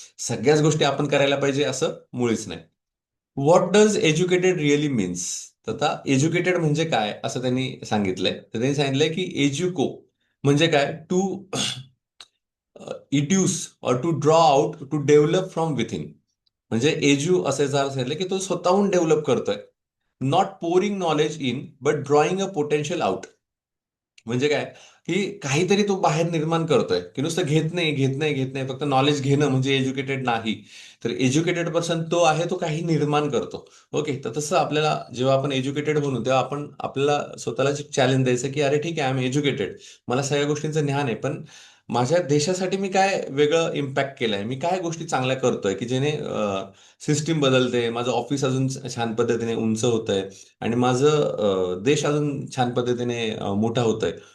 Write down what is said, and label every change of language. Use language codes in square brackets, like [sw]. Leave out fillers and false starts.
[mr] सगळ्याच गोष्टी आपण करायला पाहिजे असं मुळीच नाही. [en] What does educated really means? [mr] तर आता एज्युकेटेड म्हणजे काय असं त्यांनी सांगितलंय. तर त्यांनी सांगितलंय की एज्युको म्हणजे काय, [en] To educe or to draw out, to develop from within. [mr] म्हणजे एज्यू असे जर सांगितलं की तो स्वतःहून डेव्हलप करतोय. [en] Not pouring knowledge in but drawing a potential out. [mr] म्हणजे काय, की काहीतरी तो बाहेर निर्माण करतोय, की नुसतं घेत नाही घेत नाही घेत नाही, फक्त नॉलेज घेणं म्हणजे एज्युकेटेड नाही. तर एज्युकेटेड पर्सन तो आहे, तो काही निर्माण करतो. ओके, तर तसं आपल्याला जेव्हा आपण एज्युकेटेड बनू तेव्हा आपण आपल्याला स्वतःला चॅलेंज द्यायचं की अरे ठीक आहे, [en] I am educated, [mr] मला सगळ्या गोष्टींचं ज्ञान आहे, पण माझ्या देशासाठी मी काय वेगळं इम्पॅक्ट केलंय, मी काय गोष्टी चांगल्या करतोय की जेणे सिस्टीम बदलते, माझं ऑफिस अजून छान पद्धतीने उंच होतंय आणि माझं देश अजून छान पद्धतीने मोठा होतोय.